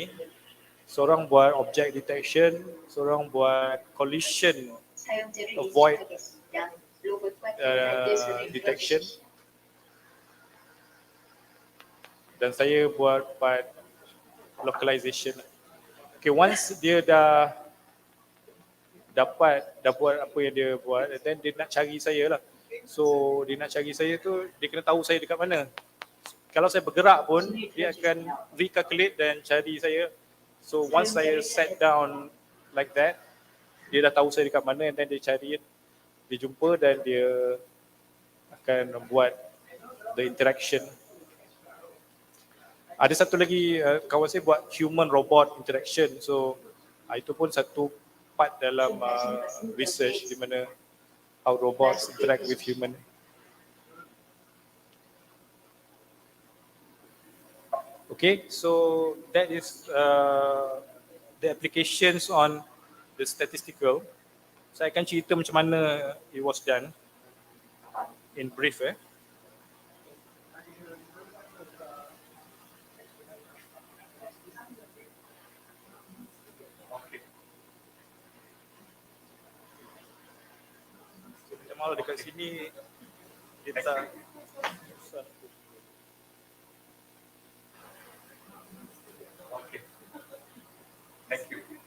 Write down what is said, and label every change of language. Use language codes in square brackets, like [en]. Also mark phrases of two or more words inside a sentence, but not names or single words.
[ms] Seorang buat [en] object detection, [ms] seorang buat collision [ko] 사용자를 [en] avoid [ko] 인식하겠습니다. 로봇과 대화를 [en] detection. [ko] 들어주십시오. [ms] Dan saya buat [en] part localization. [ms] Okay, once dia dah dah buat apa yang dia buat, [en] and then [ms] dia nak cari saya lah. So dia nak cari saya tu, dia kena tahu saya dekat mana. Kalau saya bergerak pun, dia akan recalculate dan cari saya. [en] So once saya sat down like that, [ms] dia dah tahu saya dekat mana, [en] and then [ms] dia cari, dia jumpa dan dia akan membuat [en] the interaction. [ms] Ada satu lagi kawan saya buat [en] human robot interaction. [ms] So itu pun satu part dalam research di mana [en] how robots interact with human. Okay, so that is the applications on the statistical. [ms] Saya akan cerita macam mana [en] it was done in brief. [ms] Okay. So, macam mana dekat sini kita okay. [en] Thank you.